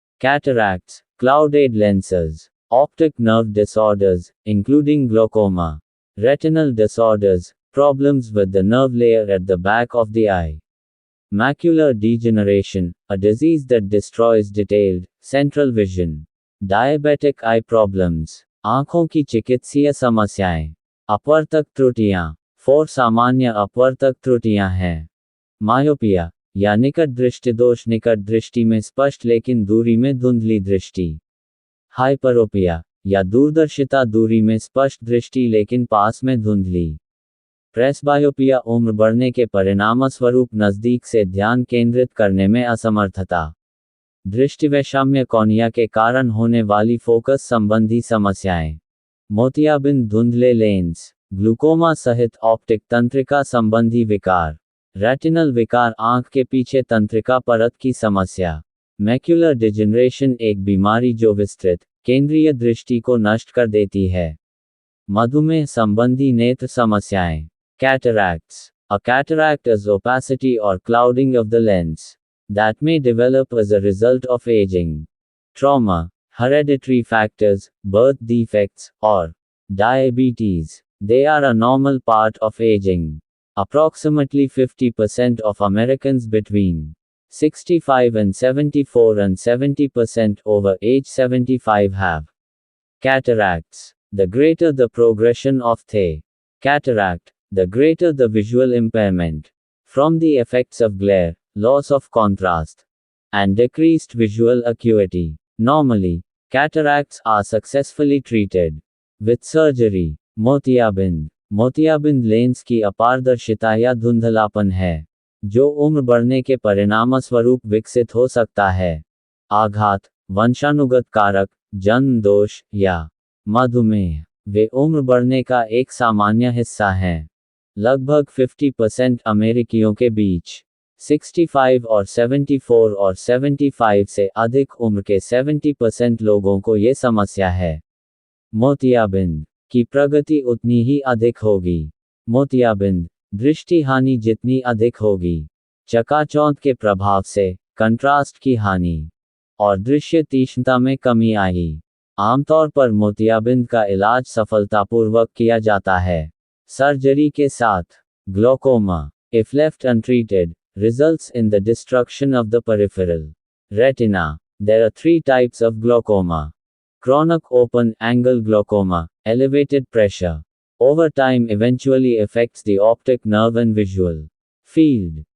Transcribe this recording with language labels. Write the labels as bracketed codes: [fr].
[en] Cataracts, clouded lenses. Optic nerve disorders, including glaucoma. Retinal disorders, problems with the nerve layer at the back of the eye. Macular degeneration, a disease that destroys detailed, central vision. [hi] Diabetic eye problems, आंखों की चिकित्सीय समस्याएं. अपवर्तक त्रुटियां, 4 सामान्य अपवर्तक त्रुटियां हैं. मायोपिया, या निकट दृष्टिदोष, निकट दृष्टि में स्पष्ट लेकिन दूरी में धुंधली दृष्टि. हाइपरोपिया, या दूरदर्शिता, दूरी में स्पष्ट दृष्टि लेकिन पास में धुंधली. प्रेसबायोपिया, उम्र बढ़ने के परिणामस्वरूप नज़दीक से ध्यान केंद्रित करने में असमर्थता. दृष्टिवैषम्य, कॉर्निया के कारण होने वाली फोकस संबंधी समस्याएं. मोतियाबिंद, धुंधले लेंस. ग्लूकोमा सहित ऑप्टिक तंत्रिका संबंधी विकार. रेटिनल विकार आंख के पीछे तंत्रिका परत की समस्या। मैक्युलर डिजेनरेशन एक बीमारी जो विस्तृत केंद्रीय दृष्टि को नष्ट कर देती है। मधुमेह संबंधी नेत्र समस्याएं। Cataracts. [en] A cataract is opacity or clouding of the lens that may develop as a result of aging. Trauma, hereditary factors, birth defects, or diabetes. They are a normal part of aging. Approximately 50% of Americans between 65 and 74 and 70% over age 75 have cataracts. The greater the progression of the cataract, the greater the visual impairment from the effects of glare, loss of contrast, and decreased visual acuity. Normally, cataracts are successfully treated with surgery. [hi] मोतियाबिंद। मोतियाबिंद lens की अपारदर्शिता या धुंधलापन है जो उम्र बढ़ने के परिणामस्वरूप विकसित हो सकता है। आघात, वंशानुगत कारक, जन्म दोष या मधुमेह वे उम्र बढ़ने का एक सामान्य हिस्सा हैं। लगभग 50% अमेरिकियों के बीच 65 और 74 और 75 से अधिक उम्र के 70% लोगों को ये समस्या है। मोतियाबिंद की प्रगति उतनी ही अधिक होगी। मोतियाबिंद दृष्टि हानि जितनी अधिक होगी, चकाचौंध के प्रभाव से कंट्रास्ट की हानि और दृश्य तीक्ष्णता में कमी आई। आमतौर पर मोतियाबिंद का इलाज सफलतापूर्वक किया जाता है सर्जरी के साथ। [en] Glaucoma, if left untreated, results in the destruction of the peripheral retina. There are three types of glaucoma. Chronic open-angle glaucoma, elevated pressure, over time eventually affects the optic nerve and visual field.